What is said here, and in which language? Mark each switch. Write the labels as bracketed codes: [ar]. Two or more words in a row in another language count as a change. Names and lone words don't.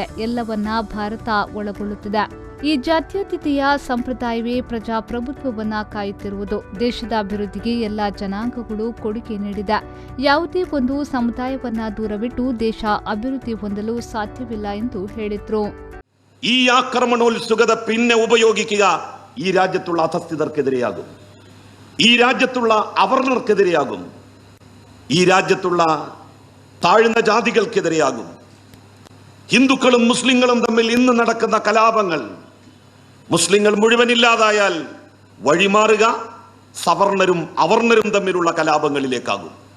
[kn] ಎಲ್ಲವನ್ನ ಭಾರತ ಒಳಗೊಳ್ಳುತ್ತದೆ. ಈ ಜಾತ್ಯತೀತೆಯ ಸಂಪ್ರದಾಯವೇ ಪ್ರಜಾಪ್ರಭುತ್ವವನ್ನು ಕಾಯುತ್ತಿರುವುದು. ದೇಶದ ಅಭಿವೃದ್ಧಿಗೆ ಎಲ್ಲ ಜನಾಂಗಗಳು ಕೊಡುಗೆ ನೀಡಿದೆ. ಯಾವುದೇ ಒಂದು ಸಮುದಾಯವನ್ನ ದೂರವಿಟ್ಟು ದೇಶ ಅಭಿವೃದ್ಧಿ ಹೊಂದಲು സാധ്യവില്ല ಎಂದು ಹೇಳಿದರು. [ml] ഈ ആക്രമണോത്സുകത പിന്നെ ഉപയോഗിക്കുക ഈ രാജ്യത്തുള്ള അധസ്ഥിതർക്കെതിരെയാകും, ഈ രാജ്യത്തുള്ള അവർണർക്കെതിരെയാകും, ഈ രാജ്യത്തുള്ള താഴ്ന്ന ജാതികൾക്കെതിരെയാകും. ഹിന്ദുക്കളും മുസ്ലിങ്ങളും തമ്മിൽ ഇന്ന് നടക്കുന്ന കലാപങ്ങൾ മുസ്ലിങ്ങൾ മുഴുവനില്ലാതായാൽ വഴിമാറുക സവർണരും അവർണരും തമ്മിലുള്ള കലാപങ്ങളിലേക്കാകും.